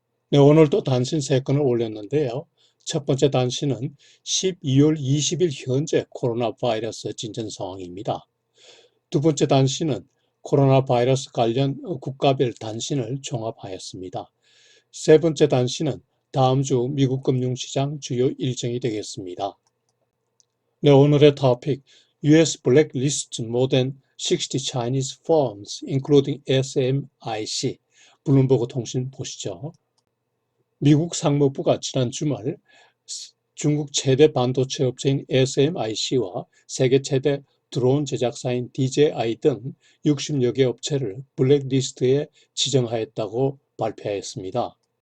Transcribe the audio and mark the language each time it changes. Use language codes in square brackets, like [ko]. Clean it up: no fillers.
[ko] 네, 오늘도 단신 3건을 올렸는데요. 첫 번째 단신은 12월 20일 현재 코로나 바이러스 진전 상황입니다. 두 번째 단신은 코로나 바이러스 관련 국가별 단신을 종합하였습니다. 세 번째 단신은 다음 주 미국 금융시장 주요 일정이 되겠습니다. 네, 오늘의 토픽 [en] US Blacklist More than 60 Chinese Firms including SMIC [ko] 블룸버그 통신 보시죠. 미국 상무부가 지난 주말 중국 최대 반도체 업체인 SMIC와 세계 최대 드론 제작사인 DJI 등 60여 개 업체를 블랙리스트에 지정하였다고 발표했습니다.